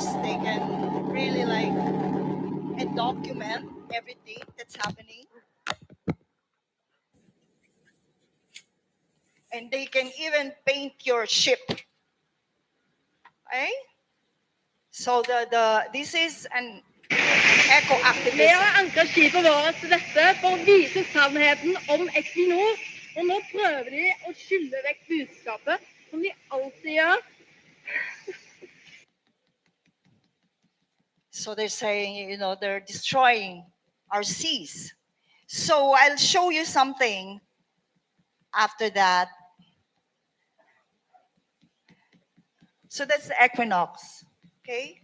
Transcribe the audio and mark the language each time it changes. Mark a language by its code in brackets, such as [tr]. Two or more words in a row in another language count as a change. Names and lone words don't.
[en] They can really like and document everything that's happening. And they can even paint your ship. Okay? So this is an eco activism. [no] Vi har ankret skipet vårt til dette for å vise sannheten om Equinor, og nå prøver de å skylle vekk budskapet, som de alltid gjør. [en] So they're saying, they're destroying our seas. So I'll show you something after that. So that's the equinox, okay?